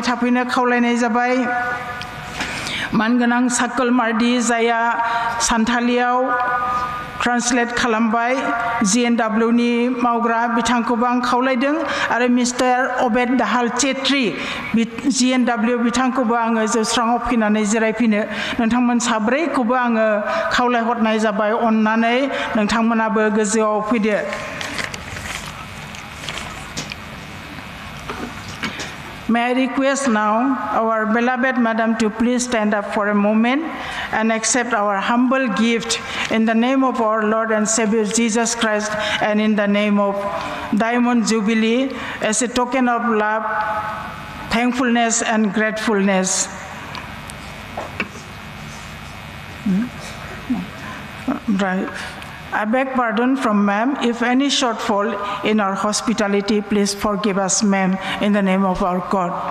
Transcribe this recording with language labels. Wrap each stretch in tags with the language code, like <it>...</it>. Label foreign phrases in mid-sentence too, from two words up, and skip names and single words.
<brx>थाफैनो खावलायनाय जाबाय मानगोनां साकोल मार्दि जाया सान्थालियाव ट्रान्सलेट खालामबाय GNW नि मावग्रा बिथांखौबो आं खावलायदों आरो मिस्टार अबेद दाहाल चेट्रि GNW बिथांखौबो आङो जौस्राङाव फैनानै जिरायफैनो नोंथांमोन साब्रैखौबो आङो खावलायहरनाय जाबाय अननानै नोंथांमोनाबो गोजौआव फैदो</brx> <en>May I request now our beloved Madam to please stand up for a moment and accept our humble gift in the name of our Lord and Savior Jesus Christ and in the name of Diamond Jubilee as a token of love, thankfulness and gratefulness. Right. I beg pardon from ma'am. If any shortfall in our hospitality, please forgive us, ma'am, in the name of our God.</en>